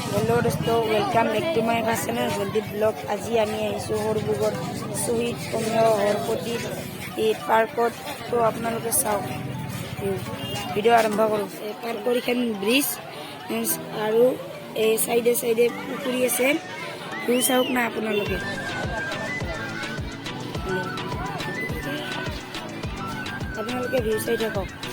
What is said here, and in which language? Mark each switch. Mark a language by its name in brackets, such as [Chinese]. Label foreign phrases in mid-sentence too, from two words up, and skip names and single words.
[English] हेलो दोस्तों, welcome back to my channel जल्दी ब्लॉग। [Assamese] আজি আমি আহিছো হৰবুগৰ শ্বহীদ কমীয় হৰপতি পাৰ্কত। তো আপোনালোকে চাওক, ভিডিঅ' আৰম্ভ কৰোঁ। পাৰ্কৰ এখন ব্ৰিজ আৰু এই চাইডে চাইডে পুখুৰী আছে। ভিউ চাওক না আপোনালোকে। আপোনালোকে ভিউ চাই থাকক।